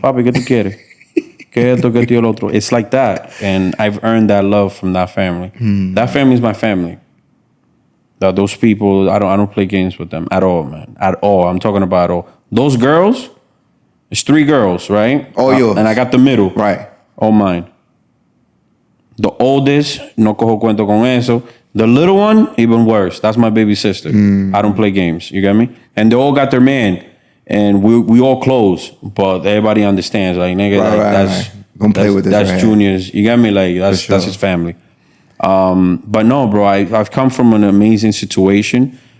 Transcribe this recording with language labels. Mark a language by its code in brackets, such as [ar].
[es] Papi, ¿qué tú quieres? ¿Qué esto, qué tío, lo otro? [en] It's like that. And I've earned that love from that family. That family is my family. Those people, I don't play games with them at all, man. At all. I'm talking about all. Those girls, it's 3 girls, right? All yours. And I got the middle. Right. All mine. The oldest, [es] no cojo cuento con eso. [en] The little one, even worse. That's my baby sister. I don't play games. You get me? And they all got their man. And we all close. But everybody understands. Like, nigga, Right. Don't play with this. That's right Junior's. You get me? Like, that's his family. But no, bro, I've come from an amazing situation.